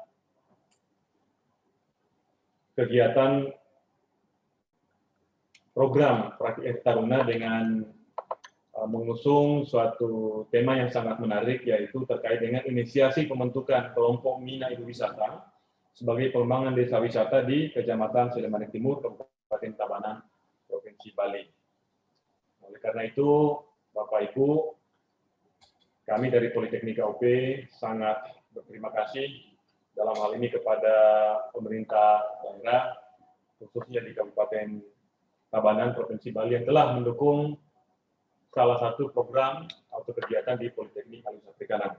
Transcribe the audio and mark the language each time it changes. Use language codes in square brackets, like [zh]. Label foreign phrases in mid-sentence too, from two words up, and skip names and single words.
[id] kegiatan program Praktik Taruna dengan mengusung suatu tema yang sangat menarik, yaitu terkait dengan inisiasi pembentukan kelompok Mina Eduwisata sebagai pengembangan desa wisata di Kecamatan Selimadeg Timur, Kabupaten Tabanan, Provinsi Bali. Oleh karena itu, Bapak Ibu, kami dari Politeknik KUP sangat berterima kasih dalam hal ini kepada pemerintah daerah, khususnya di Kabupaten Tabanan, Provinsi Bali, yang telah mendukung salah satu program atau kegiatan di Politeknik Alutsista Perikanan.